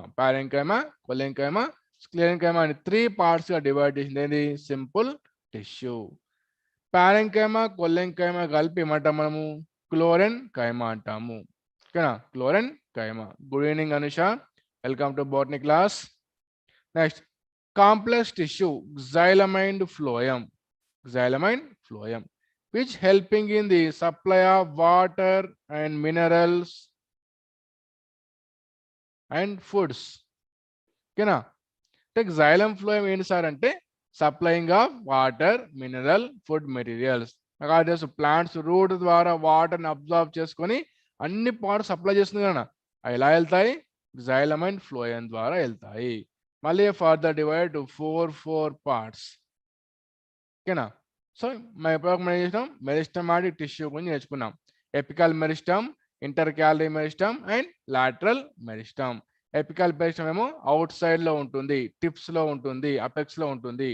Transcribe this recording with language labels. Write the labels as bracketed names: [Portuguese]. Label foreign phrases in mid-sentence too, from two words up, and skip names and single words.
[Telugu] పారెంకైమా, కొలెన్కైమా, స్క్లెరెన్కైమా అని 3 పార్ట్స్ గా డివైడ్ చేసింది ఏంది, [English] simple tissue. [Telugu] పారెంకైమా, కొలెన్కైమా కలిపి ఏమంటాం మనము, క్లోరెన్కైమా అంటాము. ఓకేనా, క్లోరెన్కైమా. [English] good evening Anusha, welcome to botany class. next complex tissue, xylem and phloem. Xylem and phloem, which helping in the supply of water and minerals and foods. [Telugu] ఓకేనా, అంటే [English] xylem phloem [Telugu] ఏంటి సార్ అంటే [English] supplying of water, mineral, food materials. plants root [Telugu] ద్వారా వాటర్ని అబ్జర్వ్ చేసుకొని అన్ని [English] parts supply [Telugu] చేస్తుంది కదా, అవి ఎలా వెళ్తాయి, [English] xylem and phloem [Telugu] ద్వారా వెళ్తాయి. [English] మళ్ళీ further divide to 4 parts. [Telugu] ఓకేనా, సో మనం ఏం చేసినాం, [English] meristematic tissue [Telugu] గురించి నేర్చుకున్నాం. [English] apical meristem, intercalary meristem and lateral meristem. apical meristem [Telugu] ఏమో [English] out side [Telugu] లో ఉంటుంది, టిప్స్ లో ఉంటుంది, అపెక్స్ లో ఉంటుంది.